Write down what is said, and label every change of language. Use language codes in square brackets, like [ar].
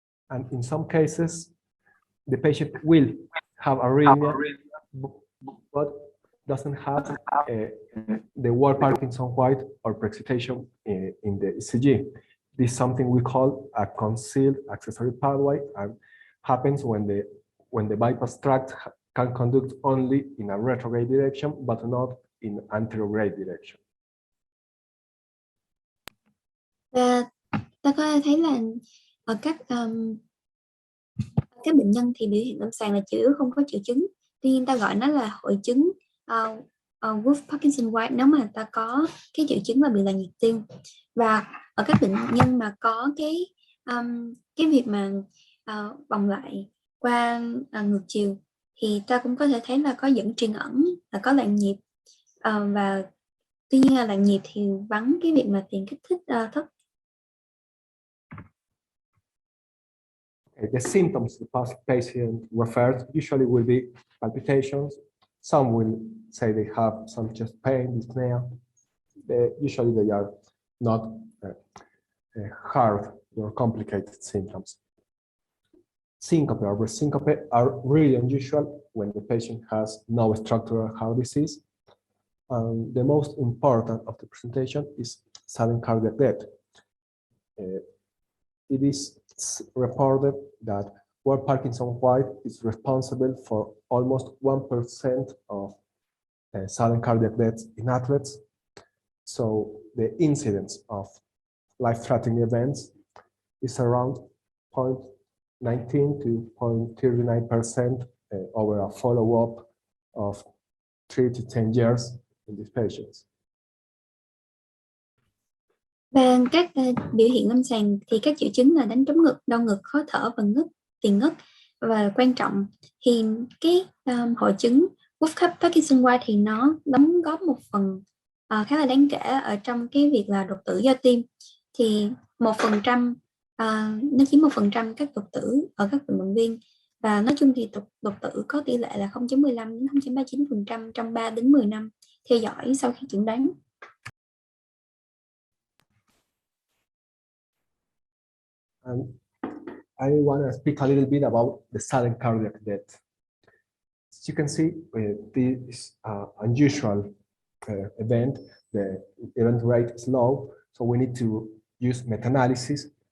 [en] And in some cases, the patient will have arrhythmia, but doesn't have the Ward Parkinson-White or preexcitation in the ECG. This is something we call a concealed accessory pathway, and happens when the bypass tract can conduct only in a retrograde direction, but not in anterograde direction. [vi] Và ta có thấy là ở các bệnh nhân thì biểu hiện lâm sàng là chủ yếu không có triệu chứng, tuy nhiên ta gọi nó là hội chứng Wolff Parkinson White nếu mà ta có cái triệu chứng là bị là nhịp tim. Và ở các bệnh nhân mà có cái việc mà vòng lại qua ngược chiều thì ta cũng có thể thấy là có dẫn truyền ẩn, là có loạn nhịp, và tuy nhiên là loạn nhịp thì vắng cái việc mà tiền kích thích thấp. [en] The symptoms the patient refers usually will be palpitations. Some will say they have some chest pain, dyspnea. Usually they are not hard or complicated symptoms. Syncope or syncope are really unusual when the patient has no structural heart disease. The most important of the presentation is sudden cardiac death. It is reported that Ward Parkinson-White is responsible for almost 1% of sudden cardiac deaths in athletes. So the incidence of life-threatening events is around 0.19 to 0.39% over a follow-up of 3 to 10 years in these patients. [vi] Và các biểu hiện lâm sàng thì các triệu chứng là đánh trống ngực, đau ngực, khó thở và tiền ngất. Và quan trọng thì cái hội chứng Wolff Parkinson White thì nó đóng góp một phần khá là đáng kể ở trong cái việc là đột tử do tim. Thì 1%, nó chiếm 1% các đột tử ở các vận động viên, và nói chung thì đột tử có tỷ lệ là 0.15 đến 0.39% trong 3 đến 10 năm theo dõi sau khi chẩn đoán. [en] I want to speak a little bit about the sudden cardiac death. As you can see, this unusual event, the event rate is low, so we need to use meta-analysis.